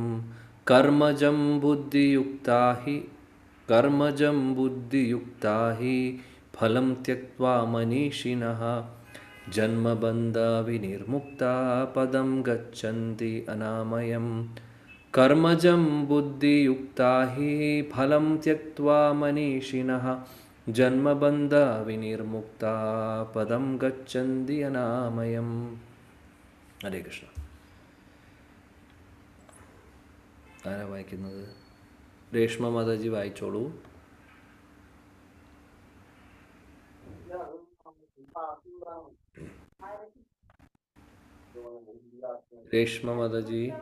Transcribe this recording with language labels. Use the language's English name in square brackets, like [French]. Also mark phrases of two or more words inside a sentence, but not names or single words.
[Sanskrit] कर्मजं बुद्धियुक्ता हि फलं त्यक्त्वा मनीषिणः जन्मबन्धविनिर्मुक्ता पदं गच्छन्ति अनामयम्. कर्मजं बुद्धियुक्ता हि फलं त्यक्त्वा मनीषिणः जन्मबन्धविनिर्मुक्ता पदं गच्छन्ति अनामयम्. ഹരേ കൃഷ്ണ. [Malayalam] ആരാ വായിക്കുന്നത്? രേഷ്മ മാതാജി വായിച്ചോളൂ. രേഷ്മ മാതാജി.